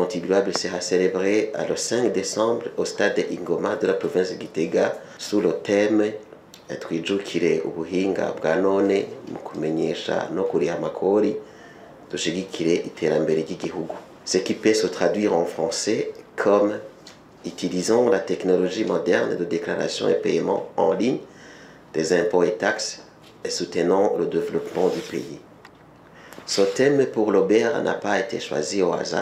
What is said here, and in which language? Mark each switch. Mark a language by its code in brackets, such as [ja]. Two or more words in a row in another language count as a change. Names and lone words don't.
[fr] contribuables sera célébré le 5 décembre au stade de Ingoma de la province de Gitega sous le thème [rn] twijukire ubuhinga bwa none mu kumenyesha no kuriha amakori dushigikire iterambere ry'igihugu. [fr] Ce qui peut se traduire en français comme utilisons la technologie moderne de déclaration et paiement en ligne des impôts et taxes et soutenons le développement du pays. Ce thème pour l'Aubert n'a pas été choisi au hasard.